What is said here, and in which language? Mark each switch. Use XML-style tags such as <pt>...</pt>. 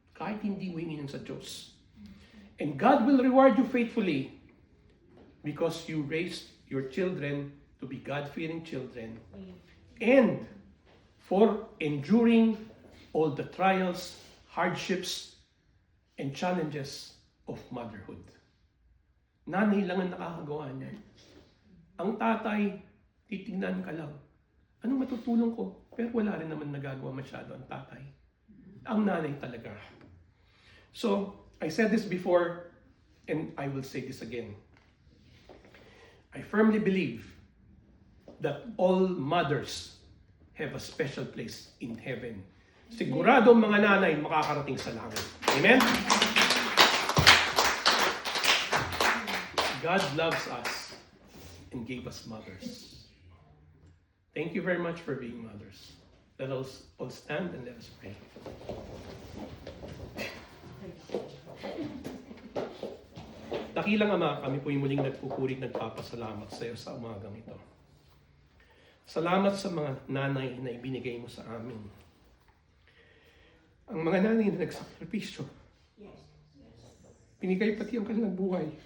<tl>Kahit hindi wingin sa Diyos.</tl> <en>And God will reward you faithfully because you raised your children to be God-fearing children and for enduring all the trials, hardships, and challenges of motherhood.</en> <tl>Nanay lang ang nakakagawa niyan. Ang tatay, titingnan ka lang. Anong matutulong ko? Pero wala rin naman nagagawa masyado ang tatay. Ang nanay talaga.</tl> <en>So, I said this before, and I will say this again. I firmly believe that all mothers have a special place in heaven.</en> <tl>Sigurado mga nanay makakarating sa langit.</tl> <en>Amen? God loves us and gave us mothers. Thank you very much for being mothers. Let us all stand and let us pray.</en> <tl>Dakilang Ama, kami po yung muling nagpupuri at nagpapasalamat sa iyo sa umagang ito. Salamat sa mga nanay na ibinigay mo sa amin. Ang mga nanay na nagsakripisyo. Binigay pati ang kanilang buhay.</tl>